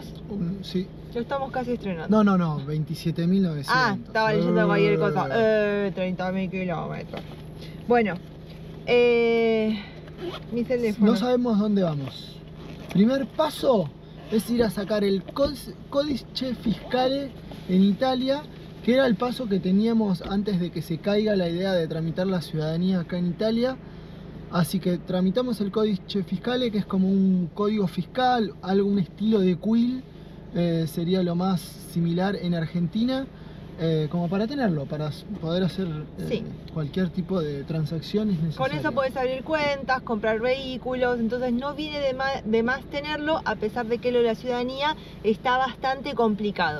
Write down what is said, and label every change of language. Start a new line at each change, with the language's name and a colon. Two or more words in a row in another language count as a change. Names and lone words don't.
Spanish: Sí. Lo estamos casi estrenando. No, 27.900. Ah, estaba leyendo cualquier cosa. 30.000 kilómetros. Bueno, mi teléfono. No sabemos dónde vamos. Primer paso es ir a sacar el
Italian: codice fiscale
Spanish: en Italia, que era el paso que teníamos antes de que se caiga la idea de tramitar la ciudadanía acá en Italia. Así que tramitamos el
Italian: codice fiscale,
Spanish: que es como un código fiscal, algún estilo de quill, sería lo más similar en Argentina, como para tenerlo, para poder hacer cualquier tipo de transacciones necesarias. Con eso podés abrir cuentas, comprar vehículos, entonces no viene de más tenerlo, a pesar de que lo de la ciudadanía está bastante complicado.